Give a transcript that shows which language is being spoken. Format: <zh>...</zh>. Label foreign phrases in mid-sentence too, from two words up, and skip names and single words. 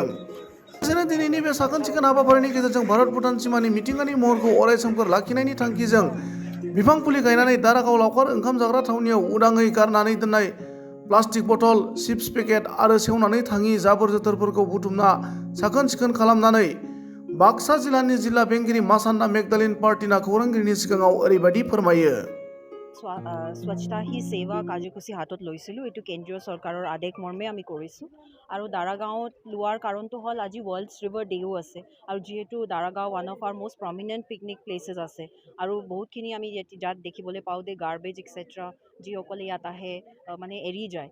<brx>लोगोसेनो दिनैनि बे साखोन सिखोन हाबाफारिनि गेजेरजों भारत भुटान सिमानि मिथिंगानि महरखौ अराय सोमखोर लाखिनायनि थांखिजों बिफां फुलि गायनानै दारागाव लावखार ओंखाम जाग्रा थावनियाव उदाङै गारनानै दोननाय</brx> <en>plastic bottle, chips packet</en> <brx>आरो सेवनानै थाङि जाबोर जोथोरफोरखौ बुथुमना साखोन सिखोन खालामनानै बाक्सा जिल्लानि जिल्ला बेंगिरि मासान्दा मेगदालिन पार्टिना खौरांगिरिनि सिगाङाव ओरैबायदि फोरमायो।</brx> <as>स्वच्छता ही सेवा কাৰ্যসূচী হাতত লৈছিলোঁ। এইটো কেন্দ্ৰীয় চৰকাৰৰ আদেশ মৰ্মে আমি কৰিছোঁ। আৰু দাৰাগাঁৱত লোৱাৰ কাৰণটো হ'ল আজি</as> <en>World's River Day</en> <as>আছে আৰু যিহেতু দাৰাগাঁও</as> <en>one of our most prominent picnic places</en> <as>আছে আৰু বহুতখিনি আমি ইয়াত দেখিবলৈ পাওঁ যে</as> <en>garbage etcetera</en> <as>যিসকলে ইয়াত আহে মানে এৰি যায়।</as>